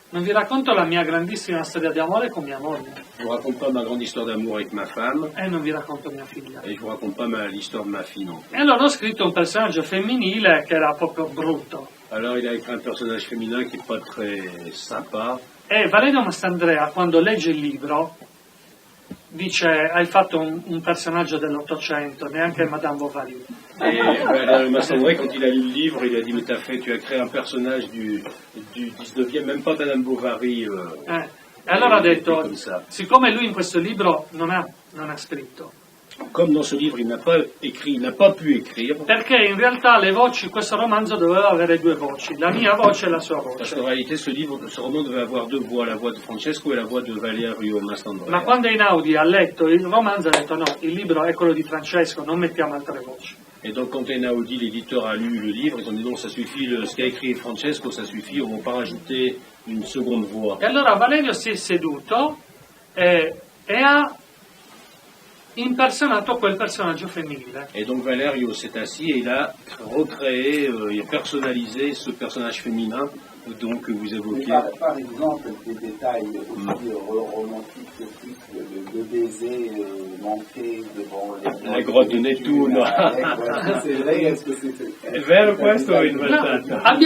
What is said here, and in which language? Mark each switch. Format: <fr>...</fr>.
<it>Non vi racconto la mia grandissima storia di amore con mia moglie</it> <fr>Je vous raconte pas ma grande histoire d'amour avec ma femme,</fr> <it>e non vi racconto mia figlia.</it> <fr>et je vous raconte pas l'histoire de ma fille non plus.</fr> <it>E allora ho scritto un personaggio femminile che era proprio brutto.</it> <fr>Alors il a écrit un personnage féminin qui n'est pas très sympa,</fr> <it>E Valerio Mastandrea, quando legge il libro, dice hai fatto un personaggio dell'Ottocento, neanche Madame Bovary.</it> <fr>Et Valérie Masson-André, quand il a lu le livre, il a dit mais tu as créé un personnage du 19e, même pas Madame Bovary.</fr> <it>E allora ha detto,</it> <fr>comme ça.</fr> <it>siccome lui in questo libro non ha scritto,</it> <fr>Comme dans ce livre, il n'a pas écrit, il n'a pas pu écrire,</fr> <it>perché in realtà le voci, questo romanzo doveva avere due voci, la mia voce e la sua</it> <fr>parce</fr> <it>voce.</it> <fr>qu'en réalité, ce roman devait avoir deux voix, la voix de Francesco et la voix de Valerio Masson-André.</fr> <it>Ma quando Einaudi ha letto il romanzo ha detto no, il libro è quello di Francesco, non mettiamo altre voci.</it> <fr>Et donc, quand Einaudi, l'éditeur, a lu le livre, ils ont dit non, ça suffit, ce qu'a écrit Francesco, ça suffit, on ne va pas rajouter une seconde voix.</fr> <it>E allora Valerio si è seduto e ha impersonato quel personaggio femminile.</it> <fr>Et donc Valerio s'est assis et il a recréé et personnalisé ce personnage féminin donc, que vous évoquez. Par exemple, des détails aussi romantiques, de baisers manqués devant la grotte de Nettuno. C'est vrai, est-ce que c'est...</fr> <it>È vero questo o inventato?</it>